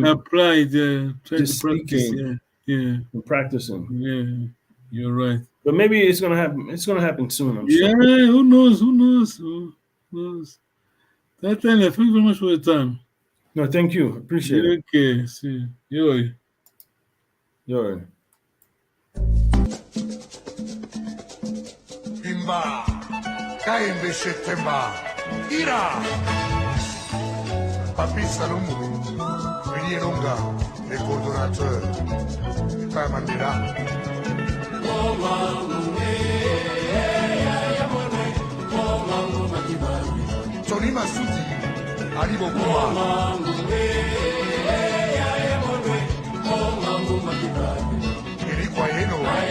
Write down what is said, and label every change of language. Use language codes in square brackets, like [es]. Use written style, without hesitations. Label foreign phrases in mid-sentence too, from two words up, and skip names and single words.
[en] apply try just to practice. speaking, and practicing. Yeah, you're right. But maybe it's gonna happen. It's gonna happen soon. I'm sure. Who knows? That time, thank you very much for your time. No, thank you. Appreciate it. Okay, see you. Yo. [fr] Timba, Kaimbe Shetemba, Ira, Papi Salomou, Villiers-Longa, les coordonnateurs, Père Mandela. Tony Masuti, Ali Bokuma. Eric Wayeno.